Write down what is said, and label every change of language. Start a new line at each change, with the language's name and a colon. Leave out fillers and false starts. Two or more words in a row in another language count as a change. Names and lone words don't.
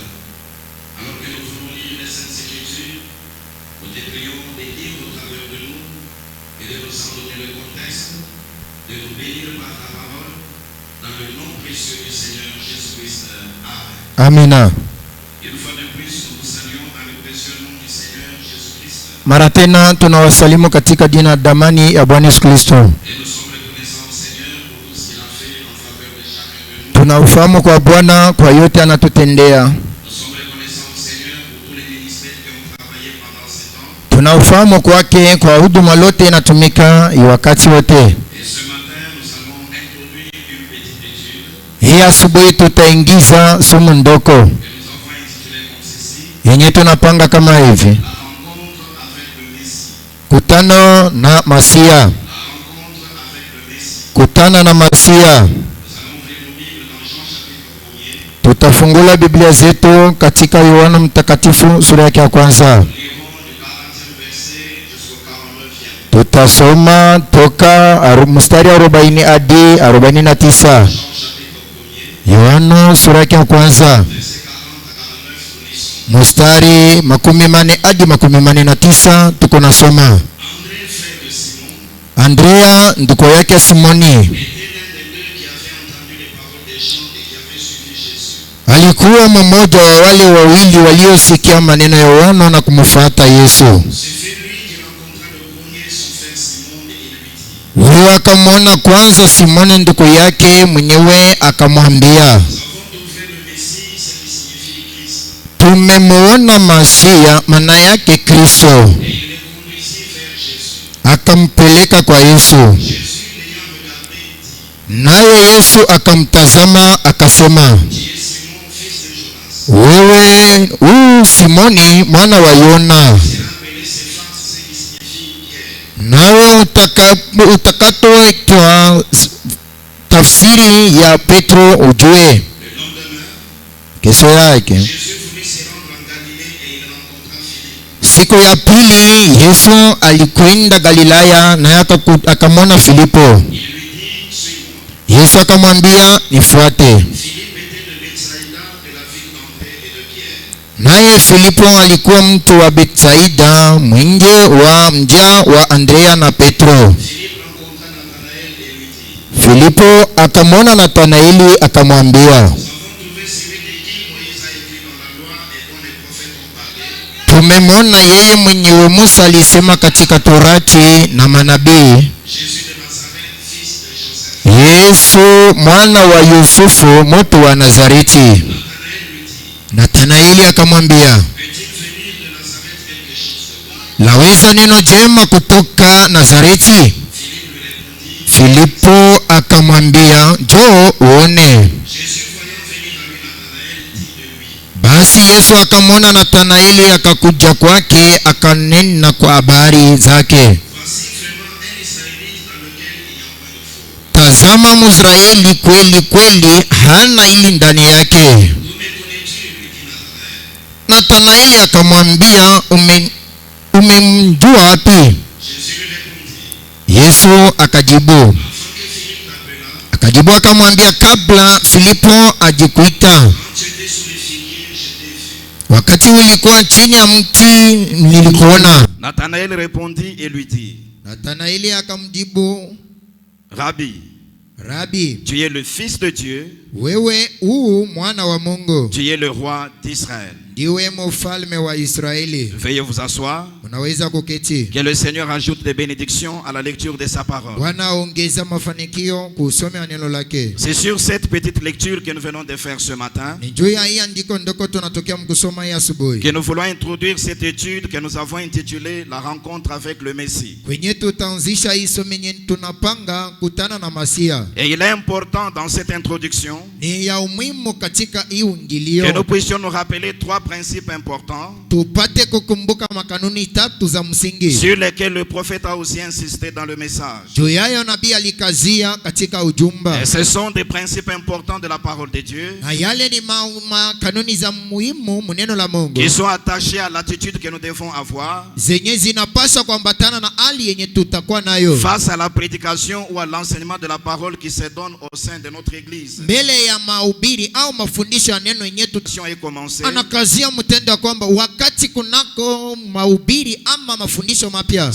French: Alors que nous voulons lire les Saintes Écritures, nous te prions de lire au travers de nous et de nous en donner le contexte, de nous bénir par ta parole, dans le nom précieux du Seigneur Jésus-Christ. Amen.
Swahili: Amina.
French: Une fois de plus, nous vous saluons dans le précieux nom du Seigneur Jésus-Christ.
Swahili: Mara tena tunawasalimu katika jina damani ya Bwana Yesu Kristo.
French: Et nous sommes reconnaissants au Seigneur pour tout ce qu'il a fait en faveur de chacun de nous.
Swahili: Tunaufahamu kwa Bwana kwa yote anatutendea.
French: Nous sommes reconnaissants au Seigneur pour tous les ministères qui ont travaillé pendant ce temps.
Swahili: Tunaufahamu kwake kwa huduma lote inatumika wakati wote.
French: Et ce matin, nous allons introduire une petite étude
Swahili: Hii asubuhi tutaingiza somo ndoko
French: que nous avons intitulée comme ceci,
Swahili: yenye tunapanga kama hivi:
French: la rencontre avec le Messie.
Swahili: kutano na Masia.
French: La rencontre avec le Messie.
Swahili: Kutana na Masia.
French: Nous allons ouvrir nos Bibles dans Jean chapitre 1er.
Swahili: Tutafungula Biblia zetu katika Yohana Mtakatifu sura yake ya kwanza.
French: Nous lirons du 40e verset jusqu'au 49e.
Swahili: Tutasoma toka mstari 40 hadi 49.
French: Jean chapitre 1er,
Swahili: Yohana sura yake ya kwanza
French: verset 40 à 49, nous lisons.
Swahili: mstari 40 hadi 49 tuko nasoma.
French: André, frère de Simon,
Swahili: Andrea nduko yake Simoni
French: était l'un des deux qui avait entendu les paroles des gens et qui avait suivi Jésus.
Swahili: alikuwa mmoja wa wale wawili waliosikia maneno ya Yohana na kumfuata Yesu.
French: Ce fut lui qui rencontra le premier son frère Simon et il lui dit,
Swahili: Huyo akamwona kwanza Simoni nduko yake mwenyewe, akamwambia,
French: nous avons trouvé le Messie, ce qui signifie Christ.
Swahili: tumemuona Masia, maana yake Kristo.
French: Et il les conduisit vers Jésus.
Swahili: Akampeleka kwa Yesu,
French: Jésus, l'ayant regardé, dit,
Swahili: naye Yesu akamtazama akasema,
French: qui est Simon, fils de Jonas.
Swahili: wewe Simoni mwana wa Yona,
French: C'est appelé Céphas, ce qui signifie Pierre.
Swahili: nawe utakatoitwa tafsiri ya Petro ujue.
French: Le lendemain,
Swahili: Kesho yake
French: Jésus voulut se rendre en Galilée et il rencontra Philippe.
Swahili: siku ya pili Yesu alikwenda Galilaya na akamwona Filipo.
French: Il lui dit, suis-moi.
Swahili: Yesu akamwambia, nifuate.
French: Philippe était de Bethsaïda, de la ville d'André et de Pierre.
Swahili: Naye Filipo alikuwa mtu wa Betsaida, mwingi wa mja wa Andrea na Petro.
French: Philippe rencontra Nathanaël et lui dit,
Swahili: Filipo akamwona Nathanaeli akamwambia,
French: nous avons trouvé celui de qui Moïse a écrit dans la loi et dont les prophètes ont parlé,
Swahili: tumemwona yeye mwenyewe Musa alisema katika Torati na manabii,
French: Jésus de Nazareth, fils de Joseph.
Swahili: Yesu mwana wa Yusufu mtu wa Nazareti.
French: Nathanaël lui dit,
Swahili: Nathanaeli akamwambia,
French: peut-il venir de Nazareth quelque chose de bon?
Swahili: laweza neno jema kutoka Nazareti?
French: Philippe lui répondit,
Swahili: Filipo akamwambia, njoo uone.
French: Jésus voyant venir à lui Nathanaël, dit de lui,
Swahili: Basi Yesu akamwona Nathanaeli akakuja kwake, akanena kwa habari zake,
French: voici vraiment un Israélite dans lequel il n'y a point de faux.
Swahili: tazama Mwisraeli kweli kweli, hana hili ndani yake.
French: D'où me connais-tu? Lui dit Nathanaël.
Swahili: Nathanaeli akamwambia, umemjua wapi?
French: Jésus lui répondit,
Swahili: Yesu akajibu
French: avant que Philippe t'appelât,
Swahili: akajibu akamwambia, kabla Filipo ajikuita,
French: quand tu étais sous les figuiers, je t'ai vu.
Swahili: wakati ulikuwa chini ya mti nilikuona.
French: Nathanaël répondit et lui dit,
Swahili: Nathanaeli akamjibu,
French: Rabbi,
Swahili: Rabi,
French: tu es le Fils de Dieu,
Swahili: wewe mwana wa Mungu,
French: tu es le roi d'Israël.
Swahili: ndiwe mfalme wa Israeli.
French: Veuillez vous asseoir.
Swahili: Unaweza kuketi.
French: Que le Seigneur ajoute des bénédictions à la lecture de sa parole.
Swahili: Bwana ongeza mafanikio kusoma neno lake.
French: C'est sur cette petite lecture que nous venons de faire ce matin
Swahili: Ni juu ya hii andiko ndoko tunatokea mkusoma hii asubuhi.
French: que nous voulons introduire cette étude que nous avons intitulée La rencontre avec le Messie.
Swahili: Kwenye tutaanzisha hii somo yenye tunapanga kutana na Masia.
French: Et il est important dans cette introduction
Swahili: Ni ya umuhimu katika hii
French: que nous
Swahili: ungilio.
French: puissions nous rappeler trois principes importants
Swahili: tupate kukumbuka makanuni tatu za msingi
French: sur lesquels le prophète a aussi insisté dans le message.
Swahili: juu yayo nabii alikazia katika ujumbe.
French: Et ce sont des principes importants de la parole de Dieu
Swahili: Na yale ni makanuni za muhimu muneno la Mungu
French: qui sont attachés à l'attitude que nous devons avoir
Swahili: zenye zinapaswa kuambatana na hali yenye tutakuwa nayo
French: face à la prédication ou à l'enseignement de la parole qui se donne au sein de notre église.
Swahili: mbele ya mahubiri au mafundisho ya neno yenye
French: Est commencée.
Swahili: anakazia mtendo kwamba wakati kunako mahubiri ama mafundisho mapya,